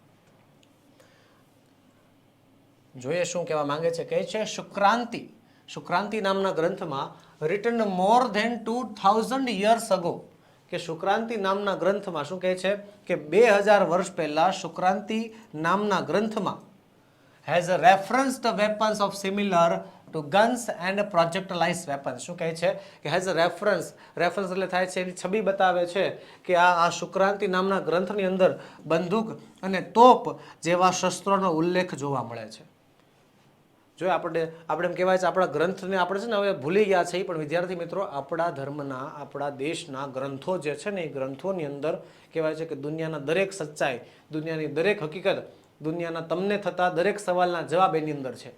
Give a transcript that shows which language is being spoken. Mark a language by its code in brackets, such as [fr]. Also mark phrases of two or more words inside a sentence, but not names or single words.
[gu] જોઈએ શું કહેવા માંગે છે. કહે છે શુક્રાંતિ. શુક્રાંતિ નામના ગ્રંથમાં [en] written more than 2000 years ago, [gu] કે શુક્રાંતિ નામના ગ્રંથમાં શું કહે છે કે 2000 વર્ષ પહેલા શુક્રાંતિ નામના ગ્રંથમાં [en] has referenced weapons of similar to guns and projectilized weapons. [gu] શું કહે છે કે [en] has a reference, [gu] રેફરન્સ એટલે થાય છે એની છબી બતાવે છે કે આ શુક્રાંતિ નામના ગ્રંથની અંદર બંદૂક અને તોપ જેવા શસ્ત્રોનો ઉલ્લેખ જોવા મળે છે. જો આપણે એમ કહેવાય છે આપણા ગ્રંથને આપણે છે ને હવે ભૂલી ગયા છે, પણ વિદ્યાર્થી મિત્રો આપણા ધર્મના, આપણા દેશના ગ્રંથો જે છે ને એ ગ્રંથોની અંદર કહેવાય છે કે દુનિયાના દરેક સચ્ચાઈ, દુનિયાની દરેક હકીકત, દુનિયાના તમને થતા દરેક સવાલના જવાબ એની અંદર છે.